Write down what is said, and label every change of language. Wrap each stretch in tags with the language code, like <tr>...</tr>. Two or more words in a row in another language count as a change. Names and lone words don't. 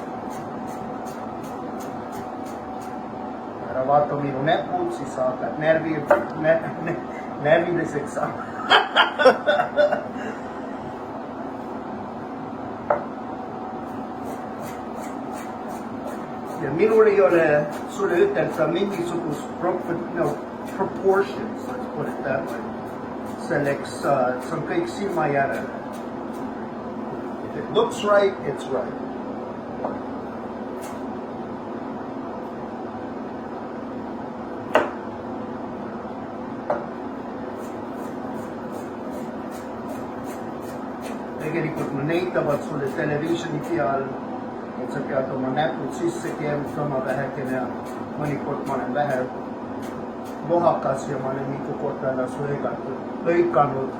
<et>Ära vaata minu näpud, siis sa hakkad närviliseks saama. Ja minul ei ole sulle ütelda mingisugust</et> <en>proportions, let's put it that way.</en> <et>Selleks, see on kõik silma järele.</et> <en>If it looks right, it's right.</en> <et>Tegelikult me näitavad sulle televiisioni peal, et sa pead oma näpud sisse keerutama vähekene ja mõnikord ma olen vähe lohakas ja ma olen mitu korda ennast lõikanud.</et>